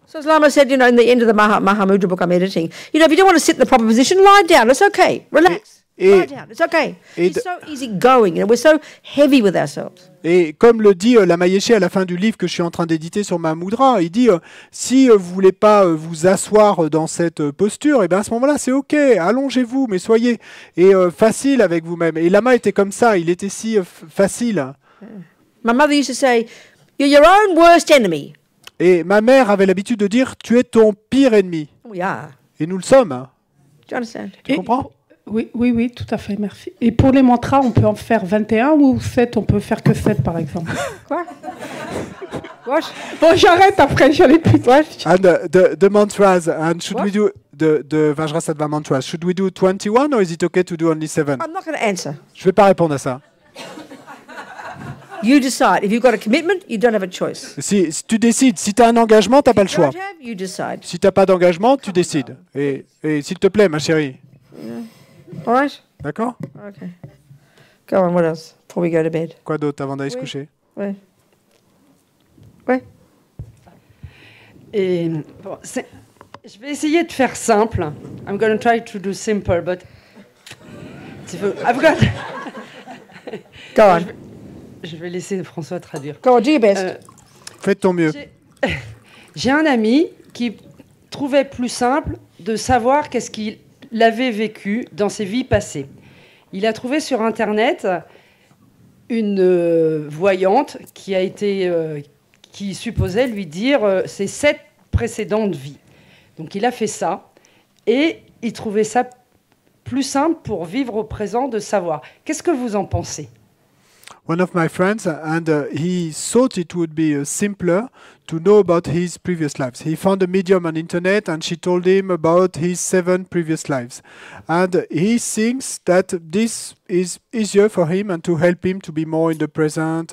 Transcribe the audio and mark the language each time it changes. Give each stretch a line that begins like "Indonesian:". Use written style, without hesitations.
English: So as Lama said, in the end of the Mahamudra book I'm editing, if you don't want to sit in the proper position, lie down. It's okay. Relax. Lie down. It's okay. It's so easy going. We're so heavy with ourselves.
French: Et comme le dit Lama Yeshe à la fin du livre que je suis en train d'éditer sur Mahamudra, il dit si vous voulez pas vous asseoir dans cette posture, et ben à ce moment-là c'est ok, allongez-vous, mais soyez facile avec vous-même. Et Lama était comme ça, il était si facile.
English: My mother used to say, "You're your own worst enemy."
French: Et ma mère avait l'habitude de dire tu es ton pire ennemi.
English: We are.
French: Et nous le sommes. Hein.
English: Do you understand?
French: Tu comprends? Oui, tout à fait, merci. Et pour les mantras, on peut en faire 21 ou 7? On peut faire que 7, par exemple. Quoi?
English: What?
French: Bon, j'arrête après, j'allais plus.
English: And the mantras, and should we do the Vajrasattva mantras? Should we do 21 or is it okay to do only 7? I'm not going to answer.
French: Je vais pas répondre à ça.
English: You decide. If you've got a commitment, you don't have a choice.
French: Si tu décides, si tu as un engagement, tu n'as pas le
English: If you
French: choix.
English: don't have, you decide.
French: Si tu n'as pas d'engagement, tu décides. Et s'il te plaît, ma chérie.
English: All right?
French: D'accord?
English: Okay. Go on, what else? Before we go to bed.
French: Quoi d'autre avant d'aller se Oui. coucher? Ouais. Ouais. Et bon, je vais essayer de faire simple.
English: I'm going to try to do simple, but I've got. Go on.
French: Je vais laisser François traduire.
English: Go on, do your best.
French: Fais de ton mieux. J'ai un ami qui trouvait plus simple de savoir qu'est-ce qu'il avait vécu dans ses vies passées. Il a trouvé sur Internet une voyante qui supposait lui dire ses 7 précédentes vies. Donc il a fait ça et il trouvait ça plus simple pour vivre au présent de savoir. Qu'est-ce que vous en pensez?
English: one of my friends, and he thought it would be simpler to know about his previous lives. He found a medium on internet, and she told him about his 7 previous lives. And he thinks that this is easier for him and to help him to be more in the present.